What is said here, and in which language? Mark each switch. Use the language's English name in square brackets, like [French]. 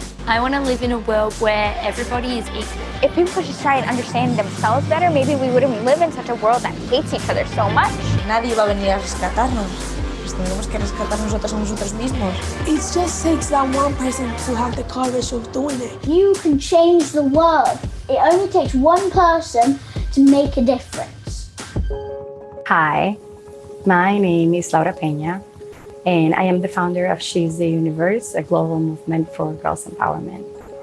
[English] I want to live in a world where everybody is equal. If people could just try and understand themselves better, maybe we wouldn't live in such a world that hates each other so much. [Spanish] Nadie va a venir a rescatarnos. Nos tenemos que rescatar nosotros a nosotros mismos. [English] It just takes that one person to have the courage of doing it. You can change the world. It only takes one person to make a difference. Hi, my name is Laura Peña, and I am the founder of She's the Universe, a global movement for girls' empowerment.